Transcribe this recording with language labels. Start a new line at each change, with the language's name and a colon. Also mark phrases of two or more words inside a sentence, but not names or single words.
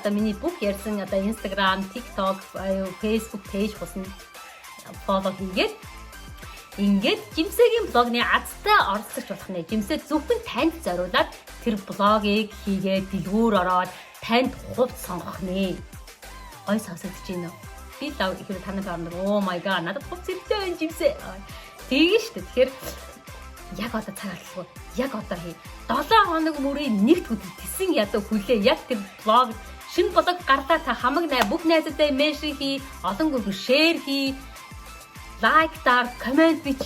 Mongolian: Одоо миний бүх ярьсан одоо Instagram, TikTok,
English: Facebook page
Mongolian: хуудасанд follow хийгээд ингээд Жимсээгийн блогны азтай оролцож болох нэ. Жимсээ зөвхөн танд зориулаад тэр блогийг хийгээд дэлгүүр ороод танд хувц сонгох нэ. Гой сонсогдож байна уу? Би лав ихээр танай баамд
English: oh my god
Mongolian: надад хувц хэрэгтэй байна Жимсээ. Тэгээ шүү дээ. Тэгэхээр яг одоо цаг алхах. Яг одоо хий. 7 хоног мөрийн нэгт өдөр тэсэн ядуу хүлээ. Яг тэр блог шинэ блог гарлаа та хамаг бүх найзуудаа меншн хий, олон групп шеэр хий. Лайк даар, комент бич.